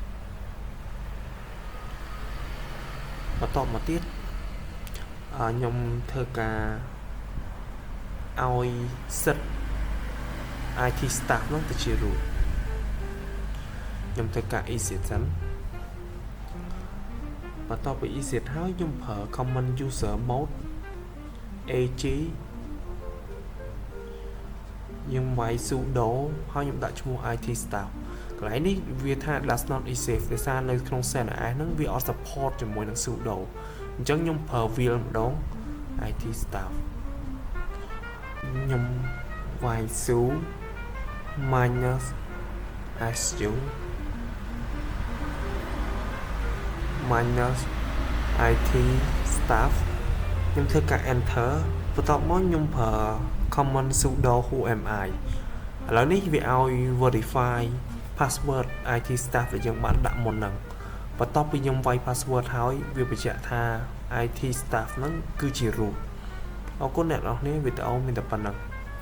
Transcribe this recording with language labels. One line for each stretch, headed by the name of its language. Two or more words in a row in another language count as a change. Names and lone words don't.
Khmer: បន្តមកទៀតខ្ញុំធ្វើការឲ្យសិទ្ធិ
English: IT staff
Khmer: ហ្នឹងទៅជា root ខ្ញុំធ្វើការ exit សិន បន្ទាប់ពី exit ហើយខ្ញុំប្រើ
English: common user mode ag
Khmer: ខ្ញុំវាយ sudo ហើយខ្ញុំដាក់ឈ្មោះ
English: IT staff
Khmer: កន្លែងនេះវាថា
English: does not exist
Khmer: ដោយសារនៅក្នុង CentOS ហ្នឹងវាអត់ support ជាមួយនឹង sudo អញ្ចឹងខ្ញុំប្រើ will ម្ដង
English: IT staff
Khmer: ខ្ញុំវាយ
English: su minus su minus IT staff
Khmer: ខ្ញុំធ្វើការ enter បន្ទាប់មកខ្ញុំប្រើ
English: common sudo who am I
Khmer: ឥឡូវនេះវាឲ្យ
English: verify password IT staff
Khmer: ដែលយើងបានដាក់មុនហ្នឹងបន្ទាប់ពីខ្ញុំវាយ password ហើយវាបញ្ជាក់ថា
English: IT staff
Khmer: ហ្នឹងគឺជា root អរគុណអ្នកនរគ្នាវីដេអូមានតែប៉ុណ្្នឹង